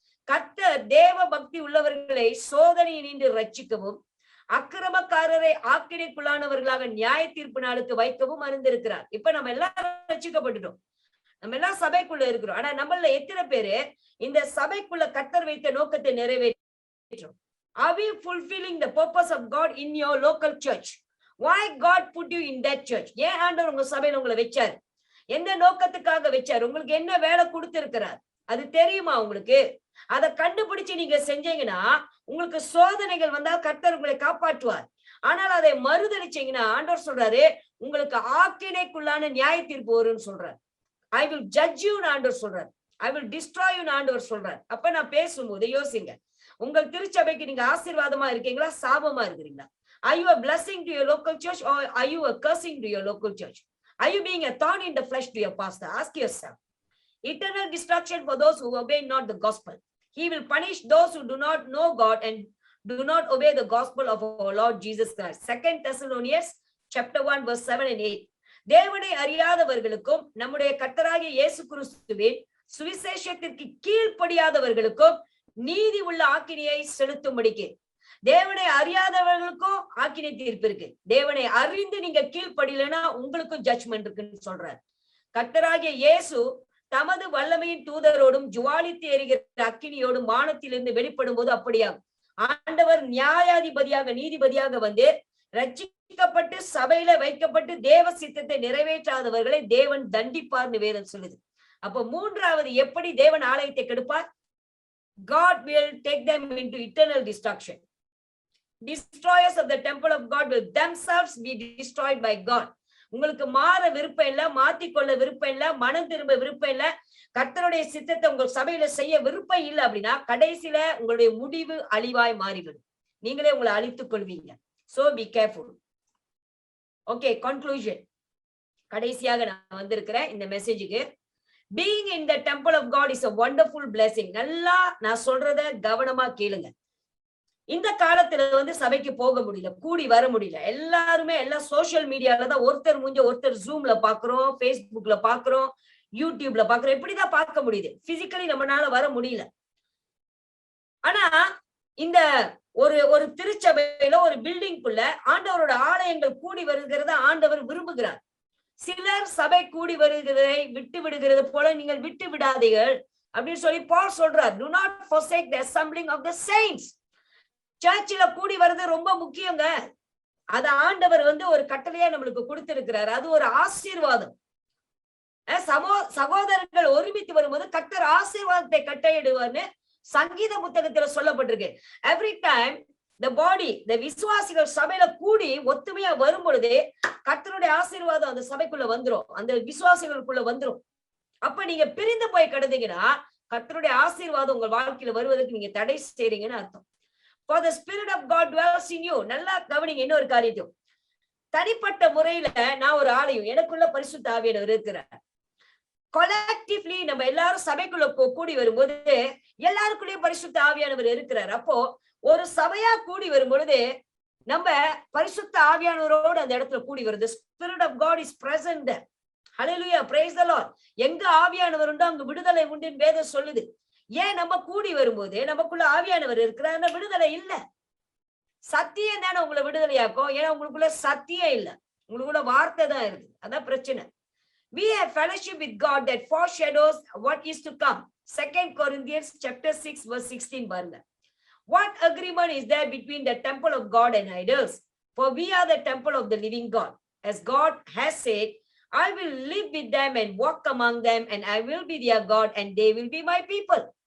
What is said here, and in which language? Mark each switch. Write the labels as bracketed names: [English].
[Tamil] கர்த்தர் தேவ பக்தி உள்ளவர்களை சோதனையை நின்று ரட்சிக்கவும் அக்கிரமக்காரரை ஆக்கினைக்குள்ளானவர்களாக நியாய தீர்ப்பு நாளுக்கு வைக்கவும் அறிந்திருக்கிறார். இப்ப நம்ம எல்லாரும் ரட்சிக்கப்பட்டுட்டோம், நம்ம எல்லாம் சபைக்குள்ள இருக்கிறோம். ஆனா நம்மள எத்தனை பேரு இந்த சபைக்குள்ள கர்த்தர் வைத்த நோக்கத்தை நிறைவேற்றோம்? [English] Are we fulfilling the purpose of God in your local church? Why God put you in that church? [Tamil] ஏன் ஆண்டவர் உங்க சபையில உங்களை வச்சார்? எந்த நோக்கத்துக்காக வச்சார்? உங்களுக்கு என்ன வேலை கொடுத்திருக்கிறார் அது தெரியுமா உங்களுக்கு? அதை கண்டுபிடிச்சு நீங்க செஞ்சீங்கன்னா உங்களுக்கு சோதனைகள் வந்தால் கர்த்தர் உங்களை காப்பாற்றுவார். ஆனால் அதை மறுதளிச்சீங்கன்னா ஆண்டவர் சொல்றாரு உங்களுக்கு ஆக்கினைக்குள்ளான நியாய தீர்ப்பு வரும்னு சொல்றாரு. [English] I will judge you [Tamil] ஆண்டவர் சொல்றாரு. [English] I will destroy you ஆண்டவர் சொல்றாரு. [Tamil] அப்ப நான் பேசும்போது யோசிங்க, உங்கள் திருச்சபைக்கு நீங்க ஆசீர்வாதமா இருக்கீங்களா சாபமா இருக்கிறீங்களா? [English] Are you a blessing to your local church or are you a cursing to your local church? Are you being a thorn in the flesh to your pastor? Ask yourself. Eternal destruction for those who obey not the gospel. He will punish those who do not know God and do not obey the gospel of our Lord Jesus Christ. 2 Thessalonians chapter 1 verse 7 and 8. [Tamil] தேவனை அறியாதவர்களுக்கும் நம்முடைய கர்த்தராகிய இயேசு கிறிஸ்துவின் சுவிசேஷத்திற்கு கீழ்ப்படியாதவர்களுக்கும் நீதி உள்ள ஆக்கினையை செலுத்தும்படிக்கு. தேவனை அறியாதவர்களுக்கும் ஆக்கினை தீர்ப்பு இருக்கு. தேவனை அறிந்து நீங்க கீழ்ப்படியலன்னா உங்களுக்கும் ஜட்ஜ்மெண்ட் இருக்குன்னு சொல்றாரு. கர்த்தராகிய இயேசு தமது வல்லமையின் தூதரோடும் ஜுவாலித்து எரிகிற அக்கினியோடும் வானத்திலிருந்து வெளிப்படும் போது அப்படியாகும். ஆண்டவர் நியாயாதிபதியாக நீதிபதியாக வந்து ரட்சிக்கப்பட்டு சபையில வைக்கப்பட்டு தேவ சித்தத்தை நிறைவேற்றாதவர்களை தேவன் தண்டிப்பார்னு வேதம் சொல்லுது. அப்ப மூன்றாவது எப்படி தேவன் ஆலயத்தை கெடுப்பார்? [English] God will take them into eternal destruction. Destroyers of the temple of God will themselves be destroyed by God. [Tamil] உங்களுக்கு மாற விருப்பம் இல்ல, மாத்திக்கொள்ள விருப்பம் இல்ல, மனம் திரும்ப விருப்பம் இல்ல, கர்த்தருடைய சித்தத்தை உங்கள் சபையில செய்ய விருப்பம் இல்லை அப்படின்னா கடைசியில உங்களுடைய முடிவு அழிவாய் மாறிவிடும். நீங்களே உங்களை அழித்துக் கொள்வீங்க. [English] So be careful. Okay, conclusion. [Tamil] கடைசியாக நான் வந்திருக்கிறேன் இந்த மெசேஜுக்கு. [English] Being in the temple of God is a wonderful blessing. [Tamil] நல்லா நான் சொல்றத கவனமா கேளுங்க. இந்த காலத்துல வந்து சபைக்கு போக முடியல, கூடி வர முடியல. எல்லாருமே எல்லாம் சோசியல் மீடியால தான் ஒருத்தர் மூஞ்ச ஒருத்தர் ஜூம்ல பாக்குறோம், பேஸ்புக்ல பாக்குறோம், யூடியூப்ல பாக்குறோம். இப்படிதான் பார்க்க முடியுது. பிசிக்கலி நம்மளால வர முடியல. ஆனா இந்த ஒரு திருச்சபையில ஒரு பில்டிங்குள்ள ஆண்டவரோட ஆலயங்கள் கூடி வருகிறத ஆண்டவர் விரும்புகிறார். சிலர் சபை கூடி வருகிறதை விட்டு விடுகிறது போல நீங்கள் விட்டு விடாதீர்கள் அப்படின்னு சொல்லி பால் சொல்றார். [English] Do not forsake the assembling of the saints. [Tamil] சர்ச்சில கூடி வர்றது ரொம்ப முக்கியங்க. அத ஆண்டவர் வந்து ஒரு கட்டளையா நம்மளுக்கு கொடுத்திருக்கிறார். அது ஒரு ஆசீர்வாதம். சகோதரர்கள் ஒருமித்து வரும்போது கர்த்தர் ஆசீர்வாதத்தை கட்டளையிடுவார்னு சங்கீத புத்தகத்துல சொல்லப்பட்டிருக்கு. [English] every time the body, the [Tamil] விசுவாசிகள் சபையில கூடி ஒத்துமையா வரும் பொழுதே கர்த்தருடைய ஆசீர்வாதம் அந்த சபைக்குள்ள வந்துரும், அந்த விசுவாசிகளுக்குள்ள வந்துரும். அப்ப நீங்க பிரிந்து போய் கிடந்தீங்கன்னா கர்த்தருடைய ஆசீர்வாதம் உங்க வாழ்க்கையில வருவதற்கு நீங்க தடை செய்றீங்கன்னு அர்த்தம். [English] For the spirit of God dwells in you. [Tamil] நல்லா கவனிங்க இன்னொரு காரியத்தையும். தனிப்பட்ட முறையில நான் ஒரு ஆலயம், எனக்குள்ள பரிசுத்த ஆவியானவர் இருக்கிறார். கொலெக்டிவ்லி நம்ம எல்லாரும் சபைக்குள்ள கூடி வரும்போது எல்லாருக்குள்ளயும் பரிசுத்த ஆவியானவர் இருக்கிறார். அப்போ ஒரு சபையா கூடி வரும் பொழுது நம்ம பரிசுத்த ஆவியானவரோடு அந்த இடத்துல கூடி வருது. [English] Spirit of God is present there. Hallelujah, praise the Lord. [Tamil] எங்க ஆவியானவர் உண்டோ அங்க விடுதலை உண்டுன்னு வேதம் சொல்லுது. ஏன் நம்ம கூடி வரும்போது நமக்குள்ள ஆவியானவர் இருக்கிற விடுதலை இல்ல. சத்தியம் தானே உங்களை விடுதலையாக்கும். ஏன்னா உங்களுக்குள்ள சத்தியம் இல்ல, உங்களுக்குள்ள வார்த்தை தான் இருக்கு. அதான் பிரச்சனை. [English] We have fellowship with God that foreshadows what is to come. 2 Corinthians chapter 6 verse 16 [Tamil] பாருங்க. [English] What agreement is there between the temple of God and idols? For we are the temple of the living God. As God has said, I will live with them and walk among them, and I will be their God and they will be my people.